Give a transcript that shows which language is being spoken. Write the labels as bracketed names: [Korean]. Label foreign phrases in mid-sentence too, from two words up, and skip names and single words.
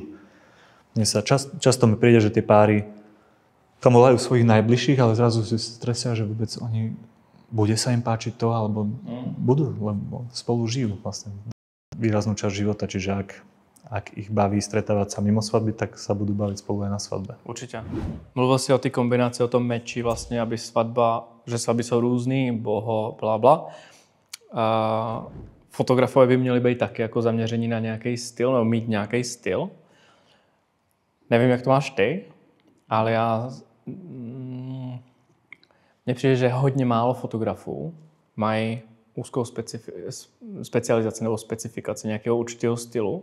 [Slovak] Mne sa často mi príde, že tie páry tam volajú svojich najbližších, ale zrazu si stresia, že vôbec oni, bude sa im páčiť to, alebo budú, lebo spolu žijú vlastne výraznú časť života, čiže ak ich baví stretávať sa mimo svadby, tak sa budú baviť spolu aj na svadbe. [Czech] Určitě. Mluvil si o té kombinaci, o tom meči vlastně, aby že svatby jsou různý, blabla. Fotografové by měli být taky jako zaměření na nějaký styl, nebo mít nějaký styl. Nevím, jak to máš ty, ale mně přijde, že hodně málo fotografů mají úzkou specializaci nebo specifikaci nějakého určitého stylu.